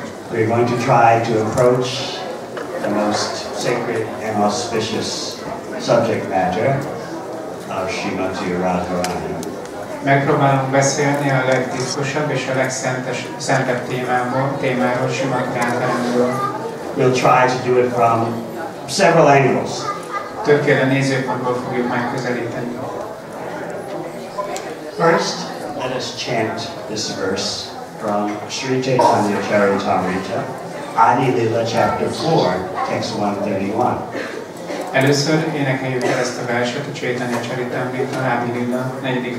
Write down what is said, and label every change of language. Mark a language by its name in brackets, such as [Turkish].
[English] We're going to try to approach the most sacred and auspicious subject matter of Srimati Radharani. [Hungarian] Megpróbálunk beszélni a legtitkosabb és a legszentebb témáról, Srimati Radharaniról. [English] We'll try to do it from several angles. [Hungarian] Többféle nézőpontból fogjuk megközelíteni. [English] First, let us chant this verse from Sri Chaitanya Charitamrita, Adi Lila chapter 4, text 131. [Hungarian] Először énekeljük el ezt a verset a Chaitanya Charitamrita, Adi Lila 4.